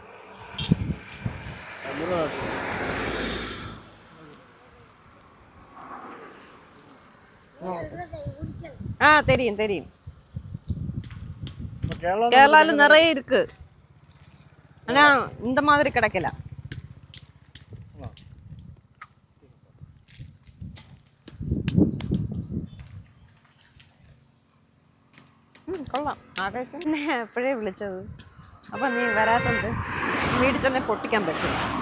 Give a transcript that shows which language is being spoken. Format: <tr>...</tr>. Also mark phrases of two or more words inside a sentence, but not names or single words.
<ta>ஆ தெரியும் தெரியும். கேரளால நிறைய இருக்கு, ஆனா இந்த மாதிரி கிடைக்கல.</ta> <ml>കൊള്ളാം. ആകാശം എപ്പോഴേ വിളിച്ചത്. അപ്പം നീ വരാത്തത് വീട്ടിൽ ചെന്നേ പൊട്ടിക്കാൻ പറ്റും.</ml>